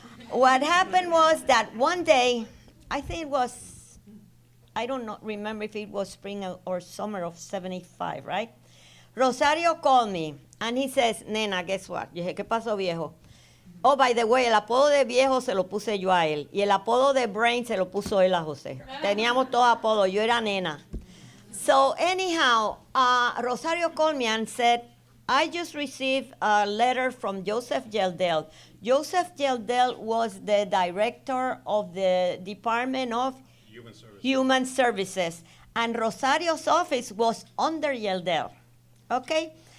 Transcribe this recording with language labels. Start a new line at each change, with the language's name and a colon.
English: What happened was that one day, I think it was, I don't remember if it was spring or summer of '75, right? Rosario called me, and he says, Nena, guess what?
Spanish: Yo dije, ¿qué pasó, viejo?
English: Oh, by the way,
Spanish: el apodo de viejo se lo puse yo a él, y el apodo de Brain se lo puso él a José. Teníamos todos apodos, yo era Nena.
English: So anyhow, Rosario called me and said, I just received a letter from Joseph Yeldell. Joseph Yeldell was the director of the Department of Human Services, and Rosario's office was under Yeldell. Okay?